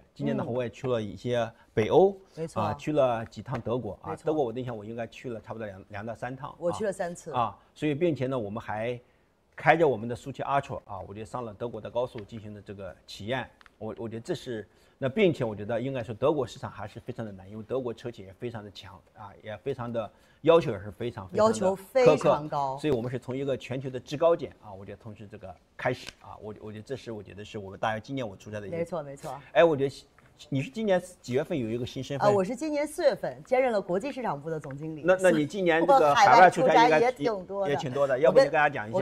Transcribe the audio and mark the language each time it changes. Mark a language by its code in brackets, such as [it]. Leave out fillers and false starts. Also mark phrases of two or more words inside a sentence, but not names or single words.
[zh] 今年的話，我也去了一些北歐，去了幾趟德國啊。德國我印象我應該去了差不多2到3趟。我去了3次啊。所以並且呢，我們還開着我們的速七 Ultra 啊，我覺得上了德國的高速進行的這個體驗。我覺得這是那，並且我覺得應該說德國市場還是非常的難，因為德國車企也非常的強啊，也非常的要求也是非常要求非常高，所以我們是從一個全球的制高點啊，我覺得從這個開始啊，我覺得這是我覺得是我們大約今年我出差的一個。沒錯。哎，我覺得你是今年幾月份有一個新身份？我是今年4月份兼任了國際市場部的總經理。那你今年這個海外出差應該也挺多的，要不你跟大家講一下？